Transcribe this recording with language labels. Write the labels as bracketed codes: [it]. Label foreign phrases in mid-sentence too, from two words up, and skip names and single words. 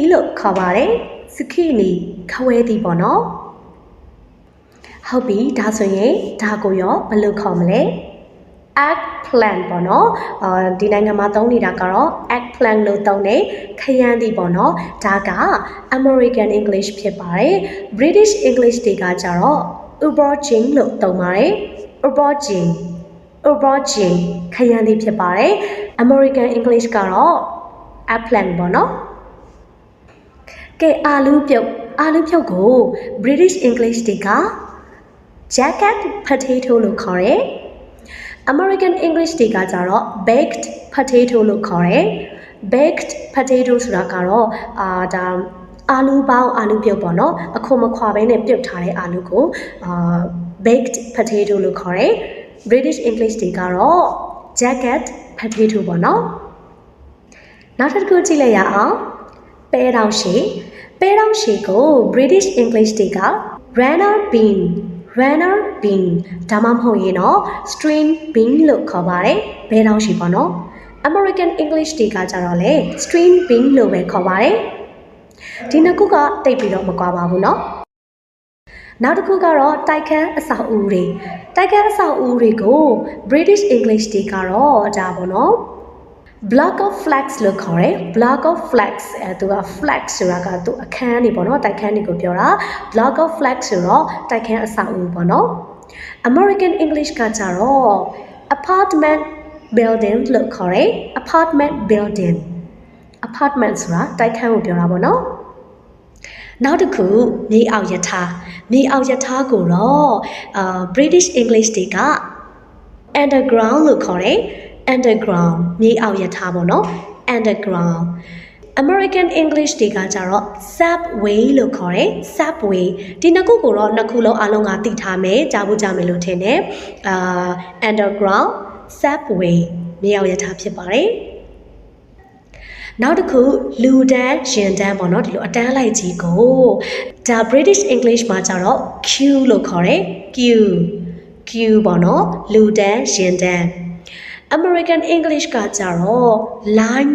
[my] လို့ခေါ်ပါတယ် zucchini ခဝဲသီးပေါ့နော်ဟုတ်ပြီဒါဆိုရင်ဒါကိုရောဘယ်လိုခေါ်မလဲ eggplant ပေါ့နော်ဒီနိုင်ငံမှာသုံးနေတာကတော့ eggplant လို့သုံးတယ်ခရမ်းသီးပေါ့နော်ဒါက [en] American English [my] ဖြစ်ပါတယ် [en] British English [my] တွေကကြတော့ aubergine လို့သုံးပါတယ် aubergine ခရမ်းသီးဖြစ်ပါတယ် [en] American English [my] ကတော့ eggplant ပေါ့နော်ကဲအာလူးပြုတ်ကို [en] British English [my] တွေက [en] jacket potato [my] လို့ခေါ်တယ် [en] American English [my] တွေကကြတော့ [en] baked potato [my] လို့ခေါ်တယ် [en] baked potato [my] ဆိုတာကတော့ဒါအာလူးပြုတ်ပေါ့ နော်အခုမခွာဘဲနဲ့ပြုတ်ထားတဲ့အာလူးကို [en] baked potato [my] လို့ခေါ်တယ် [en] British English [my] တွေကတော့ [en] jacket potato [my] ပေါ့နော်နောက်တစ်ခုကြည့်လိုက်ရအောင်ပဲတောင်ရှည် ကို [en] British English [my] တွေက [en] runner bean [my] ဒါမှမဟုတ်ရင်တော့ [en] string bean [my] လို့ခေါ်ပါတယ်ဘဲတောင်ရှည်ပေါ့နော် [en] American English [my] တွေကကြတော့လေ [en] string bean [my] လို့ပဲခေါ်ပါတယ်ဒီနှစ်ခုကတိတ်ပြီးတော့မကွာပါဘူးနော်နောက်တစ်ခုကတော့တိုက်ခန်းအဆောက်အဦတွေကို [en] British English [my] တွေကတော့ဒါပေါ့နော် [en] block of flats [my] လို့ခေါ်တယ် [en] block of flats [my] သူက flat ဆိုတာကသူအခန်းနေပေါ့နော်တိုက်ခန်းတွေကိုပြောတာ [en] block of flats [my] ဆိုတော့တိုက်ခန်းအဆောက်အဦပေါ့နော် [en] American English [my] ကကြတော့ [en] apartment building [my] လို့ခေါ်တယ် apartment ဆိုတာတိုက်ခန်းကိုပြောတာပေါ့နော်နောက်တစ်ခုမြေအောက်ယထာကိုတော့ [en] British English [my] တွေက underground လို့ခေါ်တယ်underground မြေအောက်ယထာပေါ့နော် [en] underground American English [my] တွေကကြတော့ subway လို့ခေါ်တယ် subway ဒီနှစ်ခုကိုတော့နှစ် ခုလုံးအားလုံးကသိထားမယ်ကြားဖို့ကြားမယ်လို့ထင်တယ် [en] underground subway [my] မြေအောက်ယထာဖြစ်ပါတယ်နောက်တစ်ခုလူတန်းရင်တန်းပေါ့နော်ဒီလိုအတန်းလိုက်ကြီးကို ဒါ [en] British English [my] မှာကြတော့ queue လို့ခေါ်တယ် queue ပေါ့နော်လူတန်းရင်တန်း [en] American English [my] ကကြတော့ line